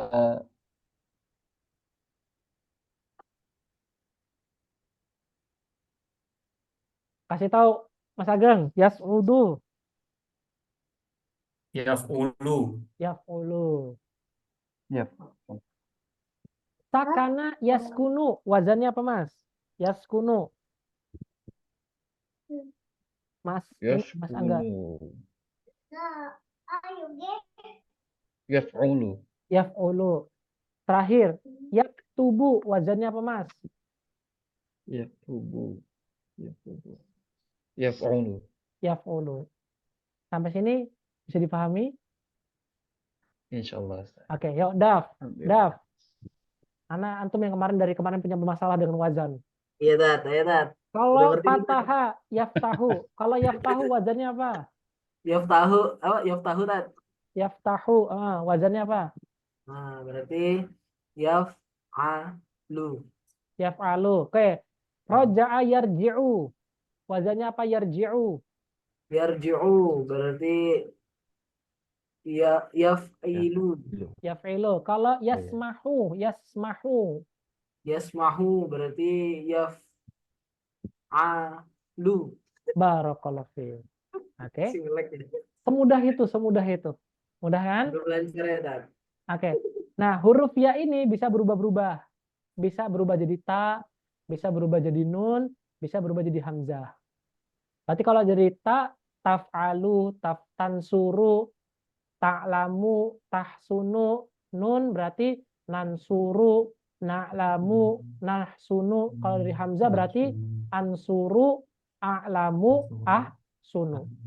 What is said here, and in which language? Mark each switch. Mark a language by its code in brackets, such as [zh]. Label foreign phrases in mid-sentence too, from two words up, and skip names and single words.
[id] Kasih tahu Mas Ageng. Yas'udu. [ar] Yaf'ulu. Yaf'ulu. [id] ya [ar] سكن يسكن. [id] Wazannya apa Mas? [ar] Yaskunu. Mas Angga. Yaf'ulu. [id] Yaf'ulu. Terakhir, yaktubu. Wazannya apa Mas? [ar] يكتب يفعل. Yaf'ulu. [id] Sampai sini bisa dipahami? [ar] Insyaallah. [id] Oke, yuk Daf. Antum yang dari kemarin punya masalah dengan wazan. Iya, Tat. Ayo, Tat. Udah Kalau ngerti nih, Tat. [ar] فتح يفتح. [id] Kalau yaftahu wazannya apa? Yaftahu, apa? Yaftahu, Tat. Yaftahu, wazannya apa? Nah, berarti yaf'alu. [ar] Yaf'alu. Oke. رجع يرجع. [id] Wazannya apa yarji'u? Yarji'u, berarti yaf'ilu. [ar] Yaf'ilu. Kalau [id] iya. [ar] يسمح يسمح. [id] Yasmahu, berarti yaf'alu. [ar] بارك الله فيك. [id] Oke. Similek ya. Semudah itu, semudah itu. Mudah kan? Udah lancar ya, Tat. Oke. Nah, huruf ya ini bisa berubah-berubah. Bisa berubah jadi ta, bisa berubah jadi nun, bisa berubah jadi hamzah. Berarti kalau jadi ta, [ar] تفعل تنصر تعلم, تحسن نون berarti ننصر نعلم نحسن. [id] Kalau dari hamzah berarti [ar] أنصر أعلم أحسن.